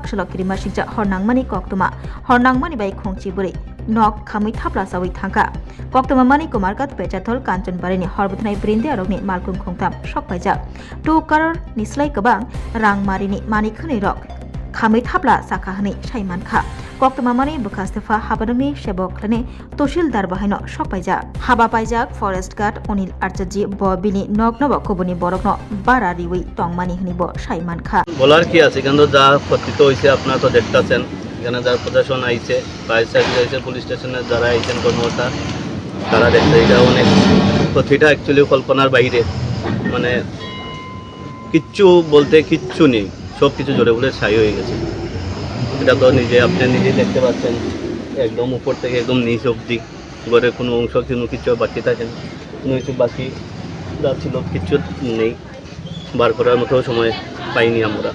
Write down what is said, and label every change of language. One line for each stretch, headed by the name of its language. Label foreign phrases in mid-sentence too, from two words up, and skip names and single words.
Kok Borok: सलकिरि मासिंजा हरनांमानि कक्तमा हरनांमानि बाय खोंची बुरै नक खामै थाप्ला सावै थांखा कक्तमा मानि कुमारघाट पेचाथल कांचनबारिनि हरबथनाय ब्रिन्दे आरगनि मालकुं खोंथाम सकपाइजाक 2 करोड़ निस्लाय गोबां रांमारिनि मानि खोनै रक खामै थाप्ला साखा हनै साइमानखा कक्तमामानि बुखास्तेफा हाबादंनि सेबकनि तहसिलदार बाहायनो सकपाइजाक हाबापाइजाक
English: forest guard
Kok Borok: अनिल आचार्य बिनि नग्नब कबुनि बरकनो बारा रिवै टंमानि हनिब साइमानखा
Bangla: বলার কি আছে এখানে যা ক্ষতিত হয়েছে আপনারা তো দেখতেছেন এখানে যারা প্রশাসন আইছে
English: fire service
Bangla: আইছে পুলিশ স্টেশনে যারা আইছেন কর্মকর্তা তারা দেখতে এটা অনেক ক্ষতিটা অ্যাকচুয়ালি কল্পনার বাইরে মানে কিচ্ছু বলতে কিচ্ছু নেই সব কিছু জোরে বলে ছাই হয়ে গেছে এটা তো আপনি নিজেই দেখতে পাচ্ছেন একদম উপর থেকে একদম নিচ অবধি ঘরের কোনো অংশ কিছু বাকি থাকে না কোনো কিছু বাকি যা ছিল কিচ্ছু নেই বার করার মতো সময় পাইনি আমরা।